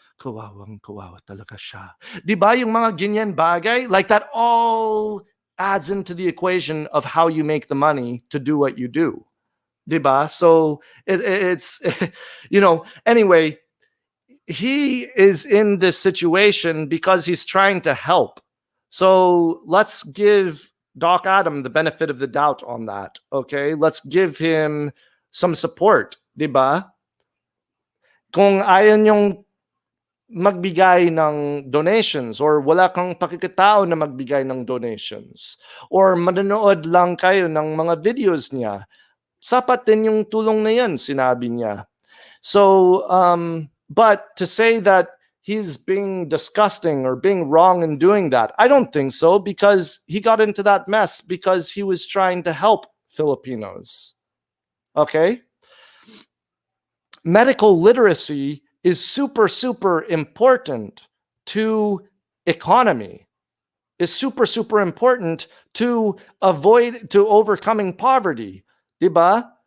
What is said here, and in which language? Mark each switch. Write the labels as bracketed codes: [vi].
[tl] Kawawang-kawawa talaga siya. Di ba yung mga ganyan bagay? [en] Like that all adds into the equation of how you make the money to do what you do. Di ba? So it's, anyway, he is in this situation because he's trying to help. So let's give Doc Adam the benefit of the doubt on that. Okay? Let's give him some support. Di ba? [tl] Kung ayaw yung magbigay ng donations, or wala kang pakikitao na magbigay ng donations, or manonood lang kayo ng mga videos niya, sapat din yung tulong na yan, sinabi niya. [en] So, but to say that he's being disgusting or being wrong in doing that, I don't think so, because he got into that mess because he was trying to help Filipinos. Okay? Medical literacy is super, super important to economy, is super, super important to overcoming poverty, diba?